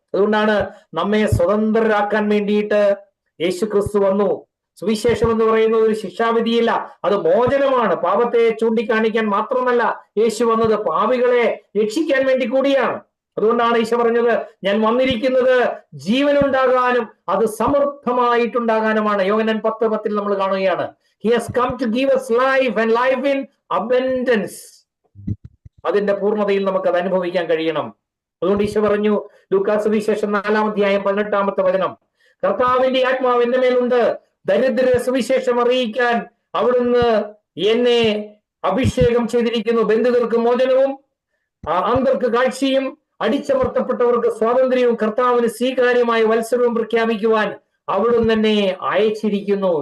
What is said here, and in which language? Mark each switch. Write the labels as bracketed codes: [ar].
[ml] അതുകൊണ്ടാണ് നമ്മെ സ്വതന്ത്രരാക്കാൻ വേണ്ടിയിട്ട് യേശു ക്രിസ്തു വന്നു. സുവിശേഷം എന്ന് പറയുന്നത് ഒരു ശിക്ഷാവിധിയില്ല, അത് മോചനമാണ്. പാപത്തെ ചൂണ്ടിക്കാണിക്കാൻ മാത്രമല്ല യേശു വന്നത്, പാപികളെ രക്ഷിക്കാൻ വേണ്ടി കൂടിയാണ്. അതുകൊണ്ടാണ് ഈശോ പറഞ്ഞത്, ഞാൻ വന്നിരിക്കുന്നത് ജീവനുണ്ടാകാനും അത് സമൃദ്ധമായിട്ടുണ്ടാകാനുമാണ്. യോഹന്നാൻ 10:10 നമ്മൾ കാണുകയാണ്, [en] He has come to give us life and life in abundance. [ml] അതിന്റെ പൂർണ്ണതയിൽ നമുക്ക് അത് അനുഭവിക്കാൻ കഴിയണം. അതുകൊണ്ട് ഈശോ പറഞ്ഞു, ലൂക്കാ സുവിശേഷം 4-ാം അധ്യായം 18-ാമത്തെ വചനം, കർത്താവിന്റെ ആത്മാവ് എന്റെ മേലുണ്ട്, ദരിദ്ര സുവിശേഷം അറിയിക്കാൻ അവിടുന്ന് എന്നെ അഭിഷേകം ചെയ്തിരിക്കുന്നു, ബന്ധിതർക്ക് മോചനവും അന്ധർക്ക് കാഴ്ചയും അടിച്ചമർത്തപ്പെട്ടവർക്ക് സ്വാതന്ത്ര്യവും കർത്താവിന് സ്വീകാര്യമായ വത്സരവും പ്രഖ്യാപിക്കുവാൻ അവിടുന്ന് എന്നെ അയച്ചിരിക്കുന്നു.